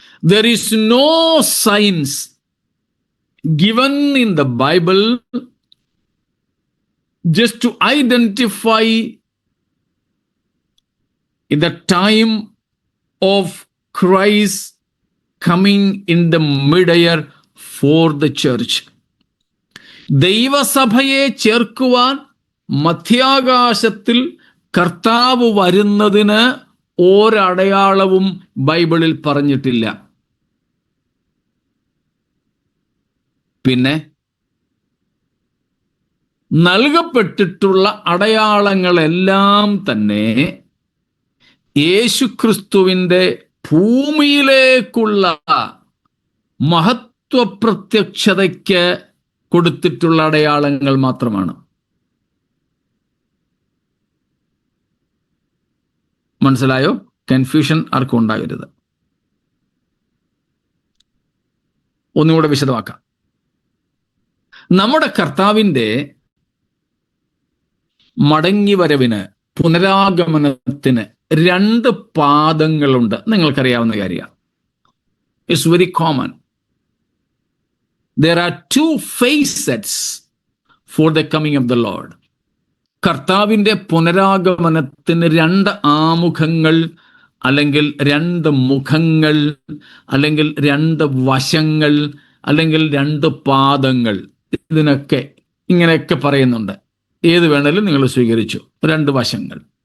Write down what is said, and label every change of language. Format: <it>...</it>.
<en>There is no signs given in the Bible just to identify in the time of Christ coming in the mid-year for the church.</en> <ml>ദൈവസഭയെ ചേർക്കുവാൻ മധ്യാകാശത്തിൽ കർത്താവ് വരുന്നതിന് ഒരടയാളവും ബൈബിളിൽ പറഞ്ഞിട്ടില്ല. പിന്നെ നൽകപ്പെട്ടിട്ടുള്ള അടയാളങ്ങളെല്ലാം തന്നെ യേശുക്രിസ്തുവിൻ്റെ ഭൂമിയിലേക്കുള്ള മഹത്വപ്രത്യക്ഷതയ്ക്ക് കൊടുത്തിട്ടുള്ള അടയാളങ്ങൾ മാത്രമാണ്. മനസ്സിലായോ? കൺഫ്യൂഷൻ ആർക്കും ഉണ്ടാകരുത്. ഒന്നുകൂടെ വിശദമാക്കാം. നമ്മുടെ കർത്താവിൻ്റെ മടങ്ങിവരവിന്, പുനരാഗമനത്തിന് 2 പാദങ്ങളുണ്ട്. നിങ്ങൾക്കറിയാവുന്ന കാര്യമാണ്.</ml> <en>It's very common. There are 2 facets for the coming of the Lord.</en> <ml>കർത്താവിൻ്റെ പുനരാഗമനത്തിന് 2 ആമുഖങ്ങൾ, അല്ലെങ്കിൽ 2 മുഖങ്ങൾ, അല്ലെങ്കിൽ 2 വശങ്ങൾ, അല്ലെങ്കിൽ 2 പാദങ്ങൾ. ഇതിനൊക്കെ ഇങ്ങനെയൊക്കെ പറയുന്നുണ്ട്. ഏത് വേണേലും നിങ്ങൾ സ്വീകരിച്ചു. 2 വശങ്ങൾ.</ml>